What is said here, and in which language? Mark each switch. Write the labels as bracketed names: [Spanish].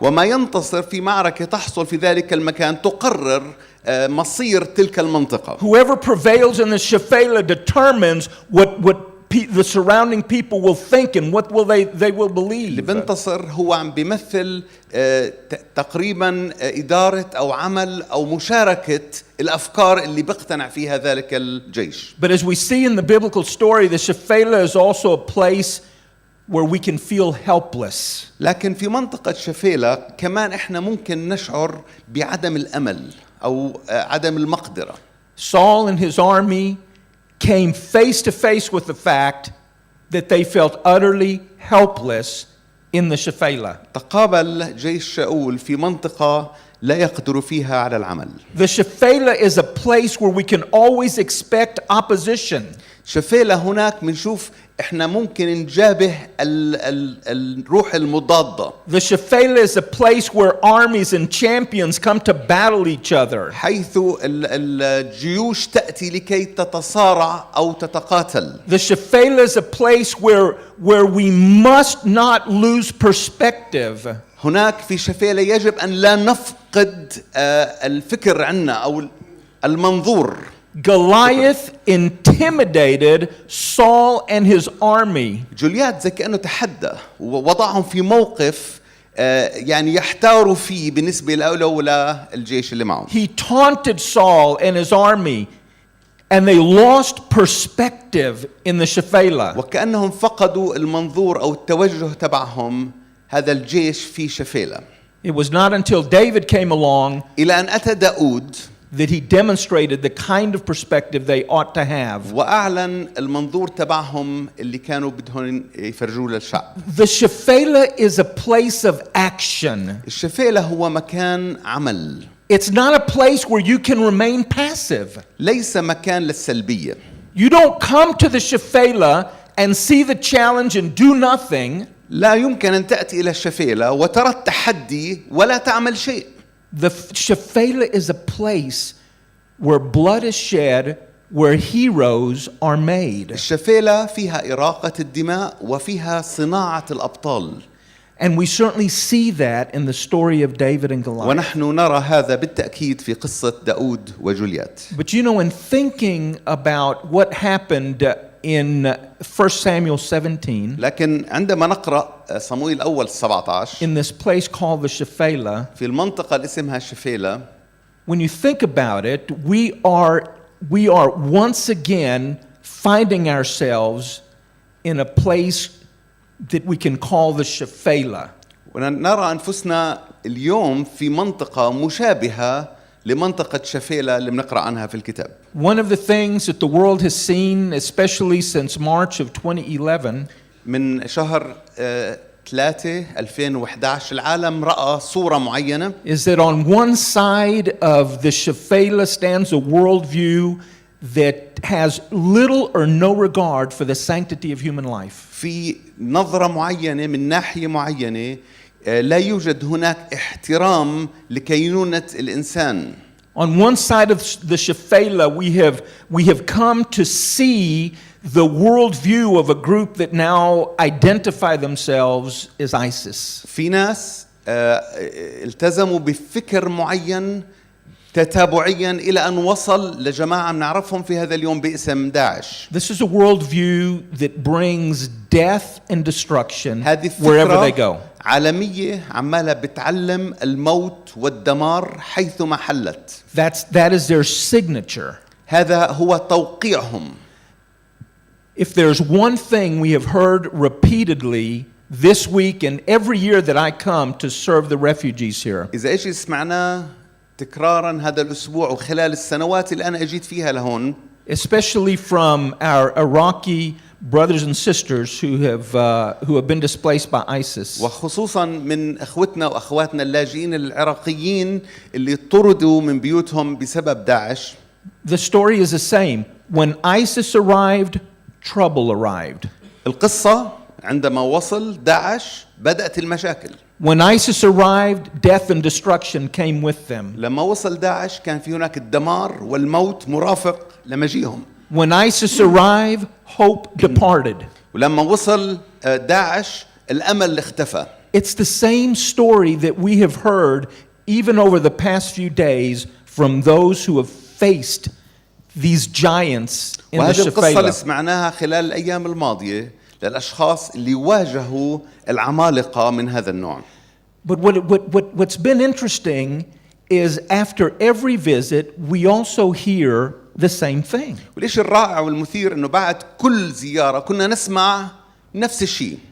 [Arabic] وما ينتصر في معركة تحصل في ذلك المكان تقرر مصير تلك المنطقة. [English] Whoever prevails in the Shephelah determines what the surrounding people will think and what will they will believe. [Arabic] اللي بنتصر هو عم بيمثل تقريبا إدارة أو عمل أو مشاركة الأفكار اللي بيقتنع فيها ذلك الجيش. [English] But as we see in the biblical story, the Shephelah is also a place where we can feel helpless. [Arabic] لكن في منطقة شفيلة كمان إحنا ممكن نشعر بعدم الأمل أو عدم المقدرة. [English] Saul and his army came face to face with the fact that they felt utterly helpless in the Shephelah. [Arabic] تقابل جيش شاول في منطقة لا يقدر فيها على العمل. [English] The Shephelah is a place where we can always expect opposition. [Arabic] شفيلة هناك بنشوف احنا ممكن نجابه الروح المضادة. [English] The Shephelah is a place where armies and champions come to battle each other. [Arabic] حيث الجيوش تأتي لكي تتصارع أو تتقاتل. [English] The Shephelah is a place where we must not lose perspective. [Arabic] هناك في شفيلة يجب أن لا نفقد الفكر عنا أو المنظور. [English] Goliath intimidated Saul and his army. [Arabic] جوليات زي كأنه تحدى ووضعهم في موقف يعني يحتاروا فيه بالنسبة له الجيش اللي معه. [English] He taunted Saul and his army and they lost perspective in the Shephelah. [Arabic] وكأنهم فقدوا المنظور أو التوجه تبعهم هذا الجيش في شفيلة. [English] It was not until David came along [Arabic] إلى أن أتى داود [English] that he demonstrated the kind of perspective they ought to have. [Arabic] وأعلن المنظور تبعهم اللي كانوا بدهم يفرجوه للشعب. [English] The Shephelah is a place of action. [Arabic] الشفيلة هو مكان عمل. [English] It's not a place where you can remain passive. [Arabic] ليس مكان للسلبية. [English] You don't come to the Shephelah and see the challenge and do nothing. [Arabic] لا يمكن أن تأتي إلى الشفيلة وترى التحدي ولا تعمل شيء. [English] The Shephelah is a place where blood is shed, where heroes are made. [Arabic] الشفيلة فيها إراقة الدماء وفيها صناعة الأبطال. [English] And we certainly see that in the story of David and Goliath. [Arabic] ونحن نرى هذا بالتأكيد في قصة داود وجوليات. [English] But you know, in thinking about what happened in 1 Samuel 17, [Arabic] لكن عندما نقرأ صموئيل الأول 17 [English] in this place called the Shephelah, [Arabic] في المنطقة اللي اسمها الشفيلة, [English] when you think about it, we are once again finding ourselves in a place that we can call the Shephelah. [Arabic] ونرى أنفسنا اليوم في منطقة مشابهة لمنطقة شفيلة اللي بنقرأ عنها في الكتاب. [English] One of the things that the world has seen, especially since March of 2011, [Arabic] من شهر 3/2011 العالم رأى صورة معينة. [English] is that on one side of the Shephelah stands a worldview that has little or no regard for the sanctity of human life. [Arabic] في نظرة معينة من ناحية معينة لا يوجد هناك احترام لكينونة الإنسان. [English] On one side of the Shephelah, we have come to see the worldview of a group that now identify themselves as ISIS. [Arabic] في ناس التزموا بفكر معين تتابعيا إلى أن وصل لجماعة نعرفهم في هذا اليوم باسم داعش. [English] This is a worldview that brings death and destruction [Arabic] هذه [English] wherever they [Arabic] فكرة [English] go. [Arabic] عالمية عمالة بتعلم الموت والدمار حيثما حلت. [English] That is their signature. [Arabic] هذا هو توقيعهم. [English] If there's one thing we have heard repeatedly this week and every year that I come to serve the refugees here, [Arabic] إذا إيش سمعناه تكرارا هذا الأسبوع وخلال السنوات اللي أنا أجيت فيها لهون, [English] especially from our Iraqi brothers and sisters who have been displaced by ISIS, [Arabic] وخصوصا من أخوتنا وأخواتنا اللاجئين العراقيين اللي طردوا من بيوتهم بسبب داعش. [English] the story is the same. When ISIS arrived, trouble arrived. [Arabic] القصة عندما وصل داعش بدأت المشاكل. [English] When ISIS arrived, death and destruction came with them. [Arabic] لما وصل داعش كان في هناك الدمار والموت مرافق لمجيئهم. [English] When ISIS arrived, hope departed. [Arabic] ولما وصل داعش الأمل اختفى. [English] It's the same story that we have heard even over the past few days from those who have faced these giants in the [Arabic] وهذه القصة اللي [English] Shephelah. [Arabic] سمعناها خلال الأيام الماضية للأشخاص اللي واجهوا العمالقة من هذا النوع. [English] But what's been interesting is after every visit, we also hear the same thing. [Arabic] والإشي الرائع والمثير إنه بعد كل زيارة كنا نسمع نفس الشيء.